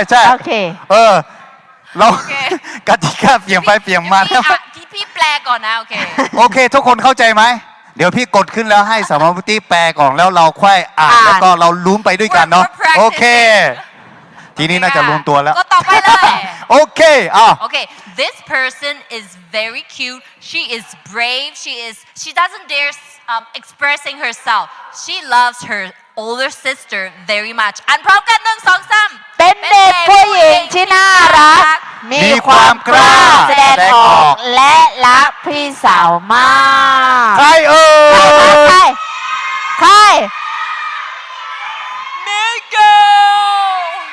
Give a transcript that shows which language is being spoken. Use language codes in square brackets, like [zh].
[th] โอเค เรา โอเค กติกาเปลี่ยนไปเปลี่ยนมา พี่อ่ะพี่แปลก่อนนะ โอเค โอเค ทุกคนเข้าใจไหม เดี๋ยวพี่กดขึ้นแล้วให้สมาวุฒิแปลก่อนแล้วเราค่อยอ่าน อ่าน แล้วก็เราลุ้นไปด้วยกันเนาะ [en] We're practicing [th] โอเค ทีนี้น่าจะรวมตัวแล้ว ก็ต่อไปเลย โอเคอ่ะ [en] Okay, this person is very cute. She is brave. She doesn't dare expressing herself. She loves her older sister very much. [th] อันพร้อมกันหนึ่งสองสาม เป็นเด็กผู้หญิงที่น่ารัก มีความกล้าแสดงออกและรักพี่สาวมาก ใครเอ่ย ใคร มิเกล